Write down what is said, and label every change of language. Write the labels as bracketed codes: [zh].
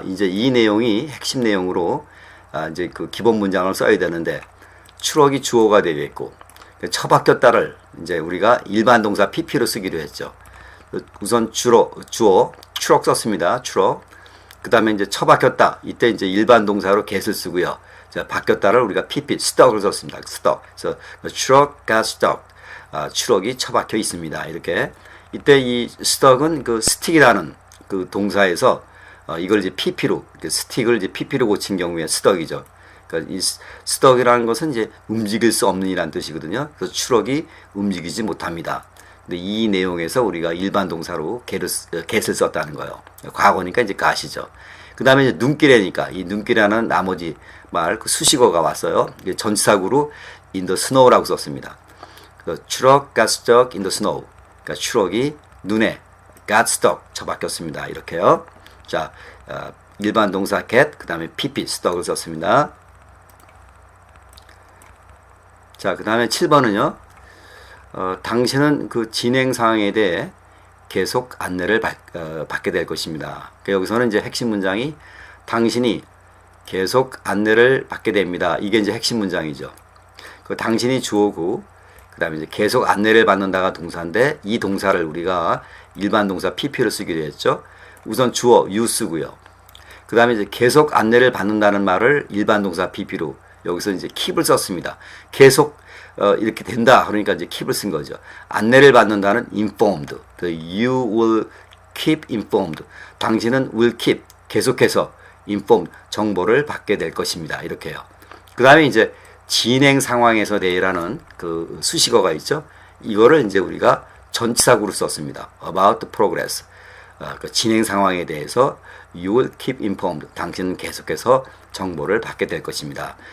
[ko] 이제 이 내용이 핵심 내용으로 이제 그 기본 문장을 써야 되는데 추럭이 주어가 되겠고 처박혔다를 이제 우리가 일반 동사 pp로 쓰기로 했죠. 우선 주어 추럭 썼습니다. 추럭. 그 다음에 이제 처박혔다. 이때 이제 일반 동사로 get을 쓰고요. 자, 바뀌었다를 우리가 pp stuck을 썼습니다. [en] stuck. [ko] 그래서 [en] truck got stuck. [ko] 추럭이 처박혀 있습니다. 이렇게. 이때 이 stuck은 그 stick이라는 그 동사에서 이걸 이제 pp로 스틱을 이제 pp로 고친 경우에 stuck이죠. 그러니까 이 stuck이라는 것은 이제 움직일 수 없는 이란 뜻이거든요. 그래서 추럭이 움직이지 못합니다. 근데 이 내용에서 우리가 일반 동사로 get을 썼다는 거예요. 과거니까 이제 got이죠. 그 다음에 이제 눈길에니까 이 눈길이라는 나머지 말 그 수식어가 왔어요. 이게 전치사구로 in the snow라고 썼습니다. 그 추럭 [en] got stuck in the snow. [ko] 그러니까 추럭이 눈에 got stuck 처박혔습니다. 이렇게요. 자, 일반 동사 get 그 다음에 pp stuck을 썼습니다. 자, 그 다음에 7번은요. 당신은 그 진행 상황에 대해 계속 안내를 받게 될 것입니다. 그러니까 여기서는 이제 핵심 문장이 당신이 계속 안내를 받게 됩니다. 이게 이제 핵심 문장이죠. 그 당신이 주어고 그 다음에 이제 계속 안내를 받는다가 동사인데 이 동사를 우리가 일반 동사 pp를 쓰기로 했죠. 우선 주어 you 쓰고요. 그 다음에 이제 계속 안내를 받는다는 말을 일반 동사 pp로 여기서 이제 keep을 썼습니다. 계속 이렇게 된다. 그러니까 이제 keep을 쓴 거죠. 안내를 받는다는 informed. [en] You will keep informed. [ko] 당신은 [en] will keep. [ko] 계속해서 informed, 정보를 받게 될 것입니다. 이렇게요. 그 다음에 이제 진행 상황에서 대해라는 그 수식어가 있죠. 이거를 이제 우리가 전치사구로 썼습니다. about the progress. 그 진행 상황에 대해서 [en] you will keep informed. [ko] 당신은 계속해서 정보를 받게 될 것입니다.